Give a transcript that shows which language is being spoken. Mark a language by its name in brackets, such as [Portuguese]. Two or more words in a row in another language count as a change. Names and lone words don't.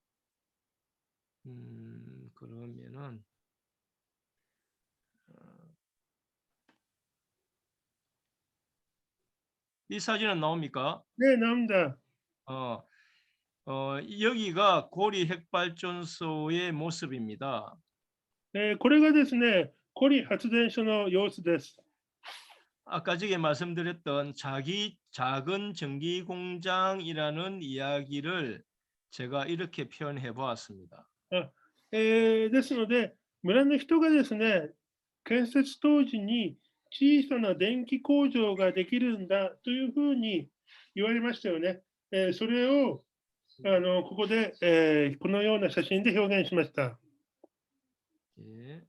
[Korean] 그러면은 이 사진은 나옵니까? 네, 나옵니다. 여기가 고리 핵발전소의 모습입니다. [Japanese] これがですね、コリ発電所の様子です。 [Korean] 아까 저게 말씀드렸던 작은 전기 공장이라는 이야기를 제가 이렇게 표현해 보았습니다. [Japanese] ですので、村の人がですね、建設当時に小さな電気工場ができるんだというふうに言われましたよね。それをここで、このような写真で表現しました。 [Korean] 예.